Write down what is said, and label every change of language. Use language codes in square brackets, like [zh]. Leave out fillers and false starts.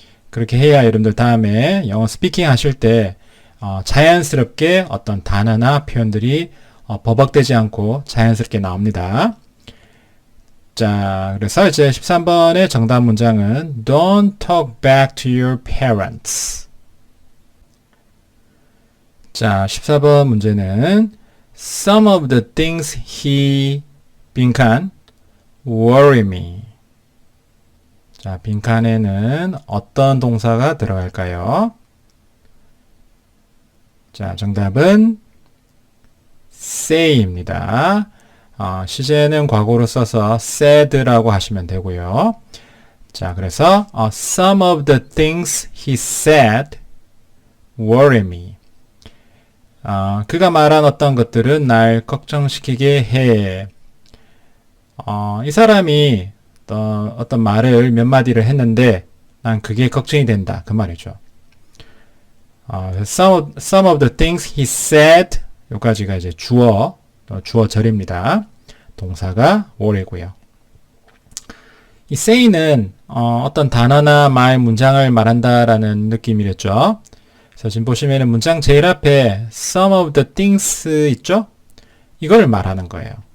[ko] 그렇게 해야 여러분들 다음에 영어 스피킹 하실 때 자연스럽게 어떤 단어나 표현들이 버벅대지 않고 자연스럽게 나옵니다. 자, 그래서 이제 13번의 정답 문장은 [en] Don't talk back to your parents. [ko] 자, 14번 문제는 [en] Some of the things he 빈칸 worry me. [ko] 자, 빈칸에는 어떤 동사가 들어갈까요? 자, 정답은 say입니다. 시제는 과거로 써서 said라고 하시면 되고요. 자, 그래서 [en] some of the things he said worry me. [ko] 그가 말한 어떤 것들은 날 걱정시키게 해. 이 사람이 어떤 말을 몇 마디를 했는데 난 그게 걱정이 된다. 그 말이죠. [en] Some of the things he said [ko] 여기까지가 이제 주어절입니다. 동사가 worry고요. 이 say는 어떤 단어나 말, 문장을 말한다라는 느낌이랬죠. 그래서 지금 보시면은 문장 제일 앞에 [en] some of the things [ko] 있죠? 이걸 말하는 거예요.